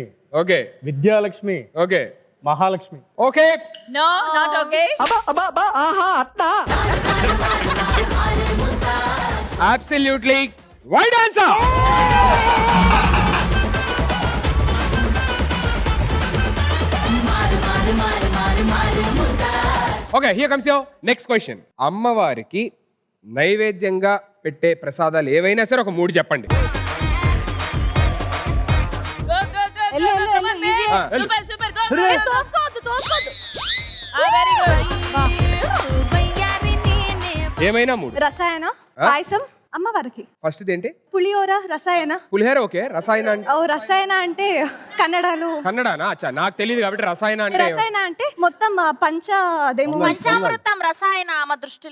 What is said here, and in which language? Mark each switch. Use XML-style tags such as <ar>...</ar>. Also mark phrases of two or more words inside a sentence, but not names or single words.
<te>ఓకే, విద్యాలక్ష్మి, ఓకే, మహాలక్ష్మి. ఓకే,</te> <en>No, not okay. Absolutely right answer. Okay, here comes your next question.</en> <te>అమ్మవారికి నైవేద్యంగా పెట్టే ప్రసాదాలు ఏవైనా సరే ఒక 3 చెప్పండి.</te> <en>Go, go, go, go,</en> <te>వెళ్ళు, go, వెళ్ళు,</te> <en>come on,</en> <te>వెళ్ళు, babe. వెళ్ళు.</te> <en>Super, super, go, go.</en> <te>తోసుకోవద్దు, తోసుకోవద్దు.</te> <en>Very good.</en> <te>ఏమైనా 3. రసాయన, పాయసం, అమ్మవారికి ఫస్ట్ ఏంటి? పులిహోర, రసాయన. పులిహోర ఓకే, రసాయన అంటే? ఓ రసాయన అంటే కన్నడలో. కన్నడనా? అచ్చా, నాకు తెలియదు కాబట్టి రసాయన అంటే. రసాయన అంటే మొత్తం అదేమో పంచామృతం రసాయన ఆమె దృష్టిలో.</te>